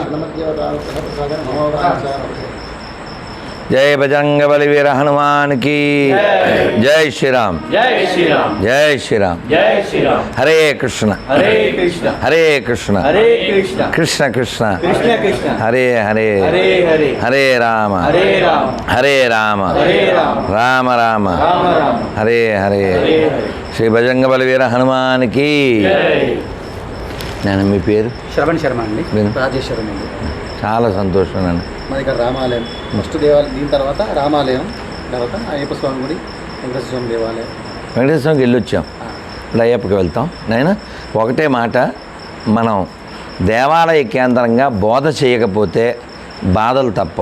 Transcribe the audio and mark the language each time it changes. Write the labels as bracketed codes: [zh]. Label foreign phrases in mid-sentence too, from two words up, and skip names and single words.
[hi] जय बजरंग बली वीर हनुमान की जय श्रीराम. [te] జై శ్రీరామ్. జై శ్రీరామ్. జై శ్రీరామ్. హరే కృష్ణ హరే కృష్ణ హరే కృష్ణ హరే కృష్ణ కృష్ణ కృష్ణ కృష్ణ కృష్ణ హరే హరే హరే హరే హరే రామ హరే రామ హరే రామ హరే రామ రామ రామ రామ రామ హరే హరే. హరే హరే. [hi] श्री बजरंग बली वीर हनुमान की. జై. [te] నేను మీ పేరు శ్రవణ్ శర్మ అండి. రాజేశ్వరం అండి. చాలా సంతోషం అండి. మన ఇక్కడ రామాలయం ఫస్ట్ దేవాలయం, దీని తర్వాత రామాలయం, తర్వాత అయ్యప్ప స్వామి గుడి, వెంకటేశ్వర స్వామి దేవాలయం. వెంకటేశ్వర స్వామికి వెళ్ళొచ్చాం, ఇప్పుడు అయ్యప్పకి వెళ్తాం. నైనా ఒకటే మాట, మనం దేవాలయ కేంద్రంగా బోధ చేయకపోతే బాధలు తప్పవు.